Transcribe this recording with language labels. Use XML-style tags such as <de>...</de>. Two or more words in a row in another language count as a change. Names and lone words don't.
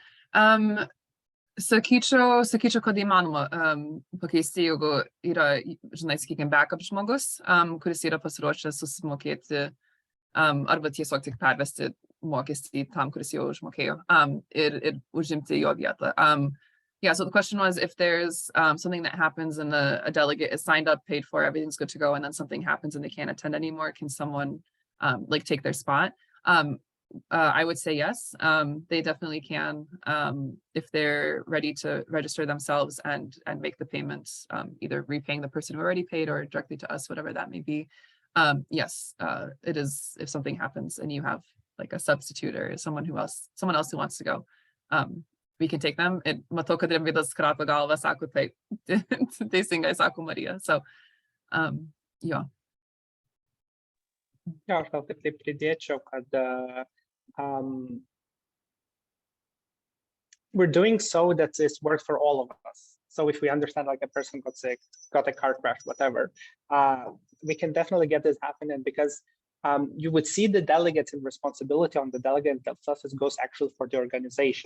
<lt>Sakyčiau, kad įmanoma pakeisti, jeigu yra, žinai, sakykime, backup žmogus, kuris yra pasiruošęs susimokėti arba tiesiog tik pervesti mokestį tam, kuris jau užmokėjo ir užimti jo vietą.</lt> <en>Yeah, so the question was if there's something that happens and a delegate is signed up, paid for, everything's good to go, and then something happens and they can't attend anymore, can someone take their spot? I would say yes, they definitely can if they're ready to register themselves and make the payments, either repaying the person who already paid or directly to us, whatever that may be. Yes, it is if something happens and you have like a substitute or someone else who wants to go. We can take them.</en> <lt>Matau, kad Rimvydas krato galvą, sako taip, teisingai sako Marija. So, jo. Ja, aš gal taip pridėčiau, kad</lt> <en>we're doing so that this works for all of us. So if we understand like a person got sick, got a car crash, whatever, we can definitely get this happening because you would see the delegates and responsibility on the delegate themselves goes actually for the organization.</en>